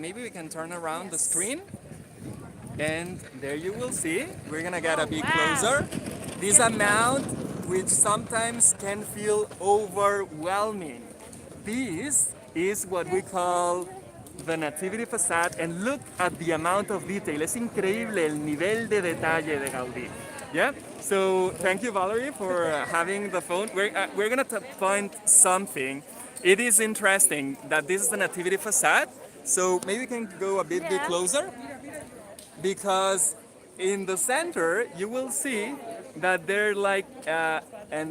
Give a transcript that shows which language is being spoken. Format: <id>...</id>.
<en>Maybe we can turn around the screen and there you will see. We're gonna get a bit closer. This amount which sometimes can feel overwhelming. This is what we call the Nativity facade, and look at the amount of detail.</en> <es>Es increíble el nivel de detalle de Gaudí.</es> <en>Yeah. So thank you, Valerie, for having the phone. We're gonna point something. It is interesting that this is the Nativity facade. So maybe we can go a bit closer, because in the center you will see that they're like, and</en>